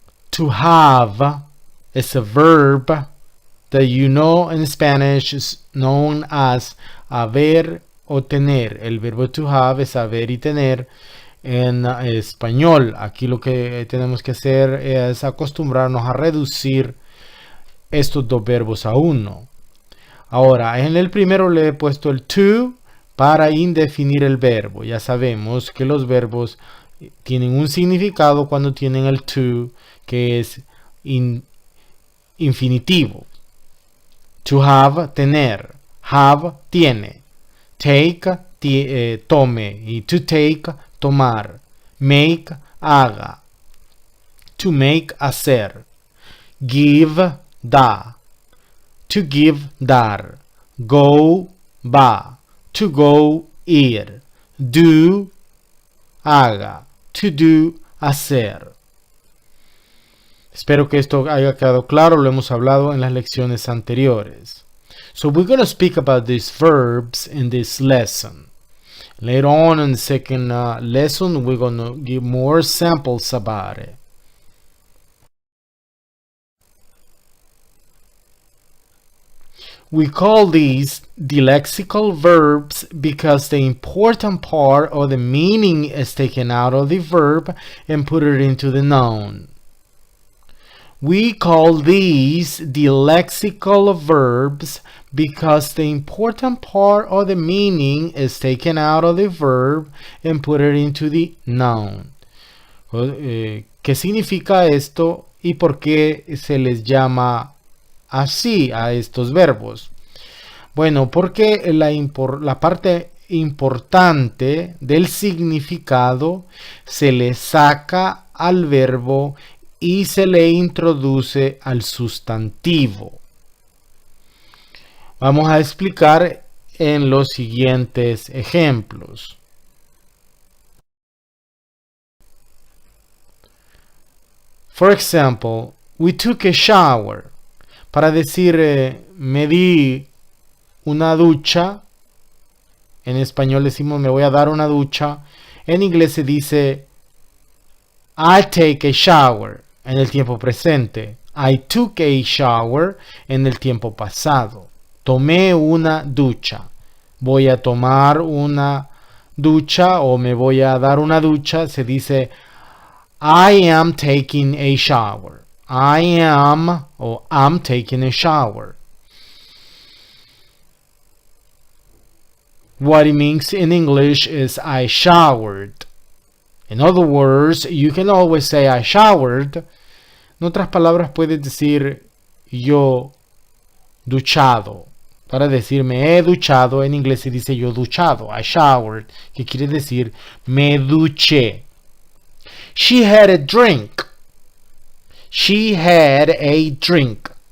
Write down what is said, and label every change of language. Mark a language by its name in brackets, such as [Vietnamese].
[English] To have is a verb that you know in Spanish is known as [Spanish] haber o tener. El verbo to have es haber y tener en español. Aquí lo que tenemos que hacer es acostumbrarnos a reducir estos dos verbos a uno. Ahora, en el primero le he puesto el to para indefinir el verbo. Ya sabemos que los verbos tienen un significado cuando tienen el to, que es infinitivo. [English] To have, tener. Have, tiene. Take, tome. Y to take, tomar. Make, haga. To make, hacer. Give, da. To give, dar. Go, va. To go, ir. Do, haga. To do, hacer. [Spanish] Espero que esto haya quedado claro, lo hemos hablado en las lecciones anteriores. [English] So we're going to speak about these verbs in this lesson. Later on in the second lesson, we're going to give more samples about it. We call these dilexical verbs because the important part of the meaning is taken out of the verb and put it into the noun. We call these dilexical verbs because the important part of the meaning is taken out of the verb and put it into the noun. [Spanish] ¿Qué significa esto y por qué se les llama así a estos verbos? Bueno, porque la parte importante del significado se le saca al verbo y se le introduce al sustantivo. Vamos a explicar en los siguientes ejemplos. [English] For example, we took a shower. [Spanish] Para decir me di una ducha, en español decimos me voy a dar una ducha. En inglés se dice [English] I take a shower [Spanish] en el tiempo presente. [English] I took a shower [Spanish] en el tiempo pasado. Tomé una ducha. Voy a tomar una ducha o me voy a dar una ducha. Se dice [English] I am taking a shower. I am o I'm taking a shower. What it means in English is I showered. In other words, you can always say I showered. [Spanish] En otras palabras, puedes decir yo duchado. Para decir me he duchado, en inglés se dice yo duchado. [English] I showered, [Spanish] que quiere decir me duché. [English] She had a drink. She had a drink.